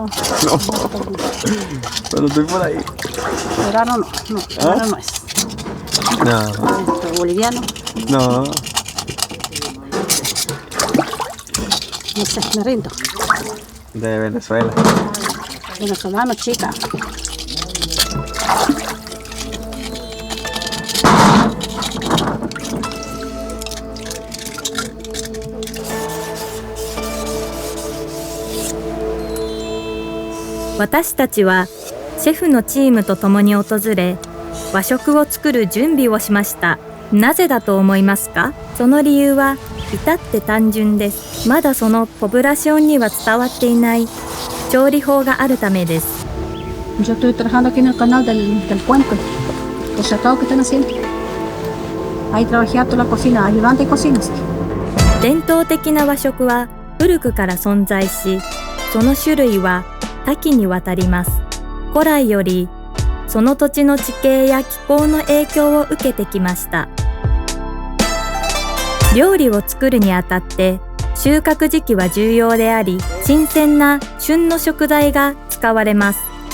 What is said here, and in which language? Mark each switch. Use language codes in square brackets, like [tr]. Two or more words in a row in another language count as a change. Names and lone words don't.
[es] No. Pero estoy por ahí. Verano no. Verano no es. No. ¿Boliviano? No. No sé, me rindo. De Venezuela. Venezolano, chica. [ja] 私たちはシェフのチームと共に訪れ、和食を作る準備をしました。なぜだと思いますか？その理由は至って単純です。まだそのポブラションには伝わっていない調理法があるためです。 [es] Yo estoy trabajando aquí en el canal del puente, el tratado que están haciendo. Ahí trabajé toda la cocina, ayudante de cocinas. [ja] 伝統的な和食は古くから存在し、その種類は多岐にわたります。古来よりその土地の地形や気候の影響を受けてきました。料理を作るにあたって収穫時期は重要であり、新鮮な旬の食材が使われます。